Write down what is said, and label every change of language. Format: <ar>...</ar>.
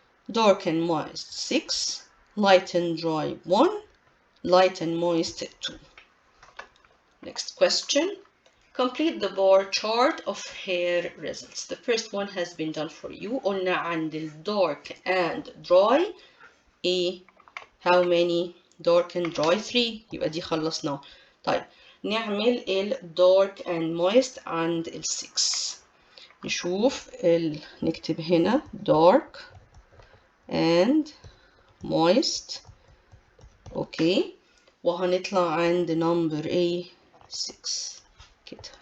<en>dark and moist 6, light and dry 1, light and moist 2. Next question. Complete the bar chart of hair results. The first one has been done for you.</en> <ar>قلنا عند ال</ar> <en>dark and dry</en> <ar>ايه</ar> <en>how many dark and dry 3</en> <ar>يبقى دي خلصناه. طيب نعمل ال</ar> <en>dark and moist</en> <ar>عند ال 6. نشوف نكتب هنا</ar> <en>dark and moist.</en> <ar>اوكي وهنطلع عند number ايه 6 كده.</ar>